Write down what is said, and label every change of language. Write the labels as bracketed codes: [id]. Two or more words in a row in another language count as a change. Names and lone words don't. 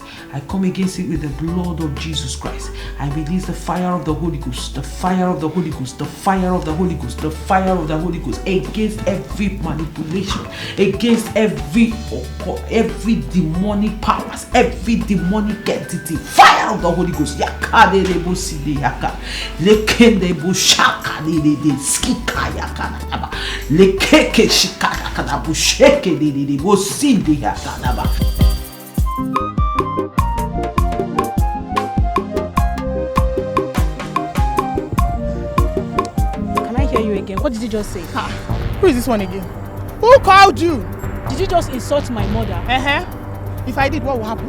[en] I come against it with the blood of Jesus Christ. I release the fire of the Holy Ghost, the fire of the Holy Ghost, the fire of the Holy Ghost, the fire of the Holy Ghost against every manipulation, against every demonic powers, every demonic entity. Fire of the Holy Ghost. Yakade rebo side yaka. Lekende bo shaka de skika yaka naba. Lekeke shika yaka na bo sheke de bo sinde yaka naba. What did you just say? Who is this one again? Who called you? Did you just insult my mother? If I did, what will happen?